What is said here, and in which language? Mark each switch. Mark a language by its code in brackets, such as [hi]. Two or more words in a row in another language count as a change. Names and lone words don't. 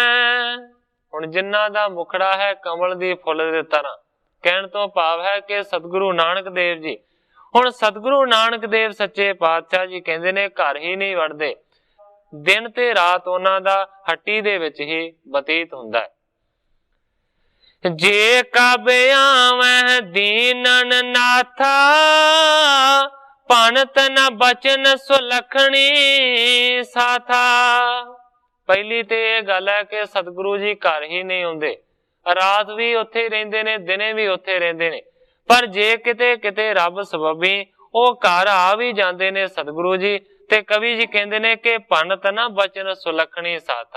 [pa] ਹੁਣ ਜਿਨ੍ਹਾਂ ਦਾ ਮੁਖੜਾ ਹੈ ਕਮਲ ਦੀ ਫੁੱਲ ਦੇ ਤਰ੍ਹਾਂ, ਕਹਿਣ ਤੋਂ ਭਾਵ ਹੈ ਕਿ ਸਤਿਗੁਰੂ ਨਾਨਕ ਦੇਵ ਜੀ, ਹੁਣ ਸਤਿਗੁਰੂ ਨਾਨਕ ਦੇਵ ਸੱਚੇ ਪਾਤਸ਼ਾਹ ਜੀ ਕਹਿੰਦੇ ਨੇ ਘਰ ਹੀ ਨਹੀਂ ਵੜਦੇ, ਦਿਨ ਤੇ ਰਾਤ ਉਨ੍ਹਾਂ ਦਾ ਹੱਟੀ ਦੇ ਵਿਚ ਹੀ ਬਤੀਤ ਹੁੰਦਾ ਹੈ। [bra] जे कब आवे दीनन नाथा, पनत न बचन सुलखणी साथा। [pa] ਪਹਿਲੀ ਤੇ ਇਹ ਗੱਲ ਹੈ ਕਿ ਸਤਿਗੁਰੂ ਜੀ ਘਰ ਹੀ ਨਹੀਂ ਹੁੰਦੇ, ਰਾਤ ਵੀ ਉੱਥੇ ਰਹਿੰਦੇ ਨੇ, ਦਿਨੇ ਵੀ ਉੱਥੇ ਰਹਿੰਦੇ ਨੇ, ਪਰ ਜੇ ਕਿਤੇ ਕਿਤੇ ਰੱਬ ਸਬੱਬੀ ਉਹ ਘਰ ਆ ਵੀ ਜਾਂਦੇ ਨੇ ਸਤਿਗੁਰੂ ਜੀ, ਤੇ ਕਵੀ ਜੀ ਕਹਿੰਦੇ ਨੇ ਕਿ [bra] पनत न बचन सुलखणी साथा।